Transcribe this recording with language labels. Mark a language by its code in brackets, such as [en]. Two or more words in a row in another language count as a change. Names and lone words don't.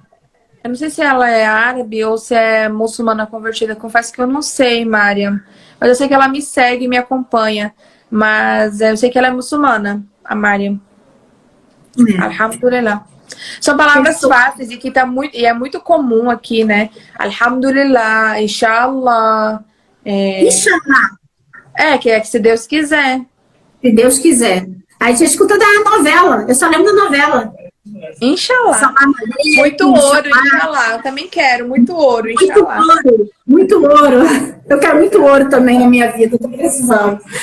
[pt] Eu não sei se ela é árabe ou se é muçulmana convertida. Confesso que eu não sei, Maria. Mas eu sei que ela me segue e me acompanha. Mas eu sei que ela é muçulmana, a Maria. Alhamdulillah. São palavras fáceis e que é muito comum aqui, né? [ar] الحمد لله، إن شاء الله. [pt] Inshallah. Que se Deus quiser. Se Deus quiser. A gente escuta da novela. Eu só lembro da novela. Inshallah. Muito ouro, inshallah. Eu também quero. Muito ouro, inshallah. Muito ouro. Eu quero muito ouro também na minha vida. Tô precisando.